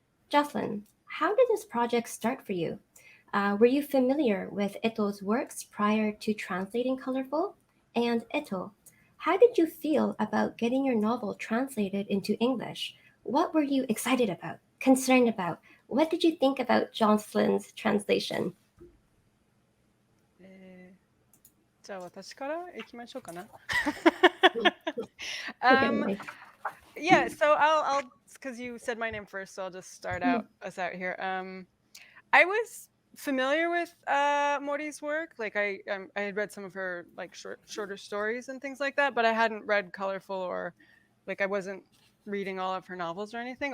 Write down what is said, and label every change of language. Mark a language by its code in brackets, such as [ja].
[en] Jocelyn, how did this project start for you? Were you familiar with Eto's works prior to translating Colorful? And Eto, how did you feel about getting your novel translated into English? What were you excited about, concerned about? What did you think about Jocelyn's translation? [ja] じゃあ私から行きましょうかな。 [en] Okay, Yeah, so I'll because you said my name first, so I'll just start us out here. I was familiar with Mori's work. Like I had read some of her like shorter stories and things like that, but I hadn't read Colorful or like I wasn't reading all of her novels or anything.